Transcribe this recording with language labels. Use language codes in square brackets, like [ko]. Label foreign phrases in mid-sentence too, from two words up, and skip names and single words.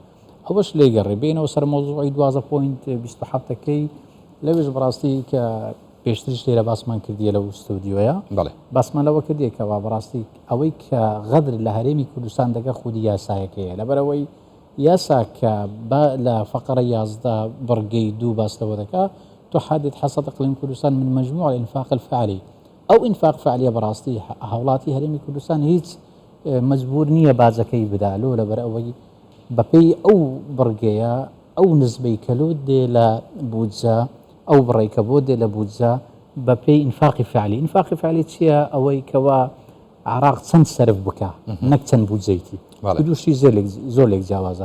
[ckb] ئەوەش لێگەڕێ بینەوە سەر مۆزوعی 12.27ەکەی لەوێش بەڕاستی کە پێشتریش لێرە باسمان کردیە لەو ستودیۆیە باسمان لەوە کردێکەوە بەڕاستی ئەوەی کە غەدر لە هەرێمی کوردستان دەگە خودی یاسایەکەیە لەبەرەوەی یاسا کە لە فقرە 11 بڕگەی 2 باستەوە دەکا [ar] تحدد حصة إقليم كردستان من مجموع الإنفاق الفعلي أو إنفاق فعلي [ckb] براستي هاوڵاتی هەرێمی کوردستان هیچ مجبور نییە باجەکەی بدالۆ لەبەرەوەی بەپێی ئەو بڕگەیە ئەو نسبەی کەلو دێ لە بودجە ئەو بڕێکە بۆ دێ لە بودجە بەپێی ئینفاقی فعلی. ئینفاقی فعلی چییە؟ ئەوەی کەوا عێراق چەند سەرف بکە نەک چەند بودجەیتی دووشی زۆر لێک جیاوازە.